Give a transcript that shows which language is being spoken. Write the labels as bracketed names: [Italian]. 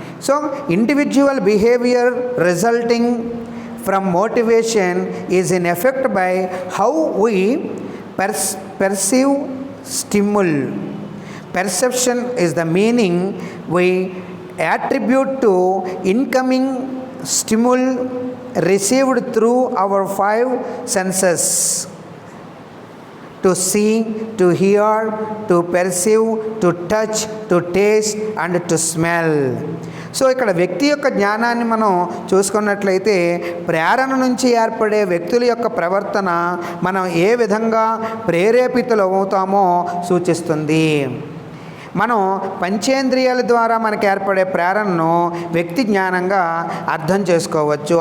[English] So individual behaviour resulting from motivation is in effect by how we perceive stimuli. Perception is the meaning we attribute to incoming stimuli received through our five senses: to see, to hear, to perceive, to touch, to taste and to smell. [Telugu] So ఇక్కడ వ్యక్తి యొక్క జ్ఞానాన్ని మనం చూసుకున్నట్లయితే ప్రేరణ నుంచి ఏర్పడే వ్యక్తుల యొక్క ప్రవర్తన మనం ఏ విధంగా ప్రేరేపితులవుతామో సూచిస్తుంది. మనం పంచేంద్రియాల ద్వారా మనకు ఏర్పడే ప్రేరణను వ్యక్తి జ్ఞానంగా అర్థం చేసుకోవచ్చు.